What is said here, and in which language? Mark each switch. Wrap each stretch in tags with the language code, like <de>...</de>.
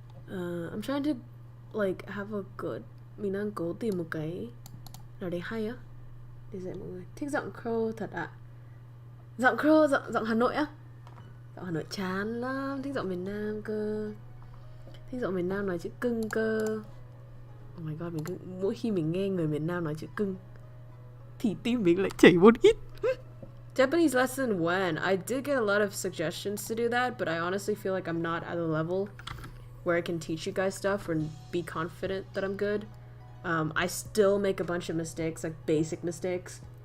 <en>I'm trying to like have a good.</en> <vi>Mình đang cố tìm một cái nào đấy hay á để dạy mọi người. Thích giọng Crow thật ạ. Giọng Crow, giọng Hà Nội á. Giọng Hà Nội chán lắm. Thích giọng miền Nam cơ. Thích giọng miền Nam nói chữ cưng cơ. Oh my god, mỗi khi mình nghe người miền Nam nói chữ cưng thì tim mình lại chảy một ít.</vi> <en>Japanese lesson when? I did get a lot of suggestions to do that, but I honestly feel like I'm not at a level where I can teach you guys stuff or be confident that I'm good. I still make a bunch of mistakes, like basic mistakes.</en>